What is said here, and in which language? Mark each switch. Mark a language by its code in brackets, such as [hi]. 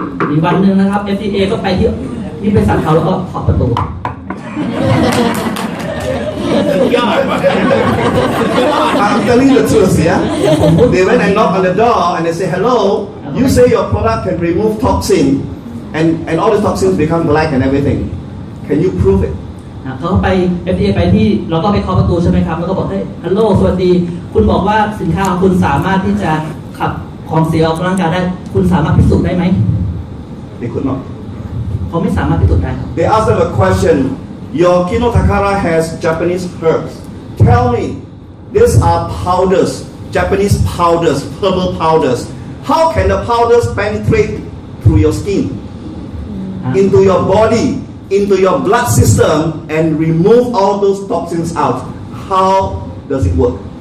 [th] มีวันหนึ่งนะครับ FDA ก็ไปที่บริษัทเขาแล้วก็เคาะประตู [en] I'm telling you the truth yeah they went and knock on the door and they say hello you say your product can remove toxin and all the toxins become black and everything can you prove it [th] เขาไป FDA ไปที่เราก็ไปเคาะประตูใช่ไหมครับแล้วก็บอกเฮ้ยฮัลโหลสวัสดีคุณบอกว่าสินค้าของคุณสามารถที่จะขับของเสียออกจากร่างกายได้คุณสามารถพิสูจน์ได้ไหม [en] they could not [th] เขาไม่สามารถพิสูจน์ได้ครับ [en] they asked them a question your Kino Takara has Japanese herbs tell me these are powders Japanese powders herbal powders how can the powders penetrate through your skin into your body into your blood system and remove all those toxins out how does it work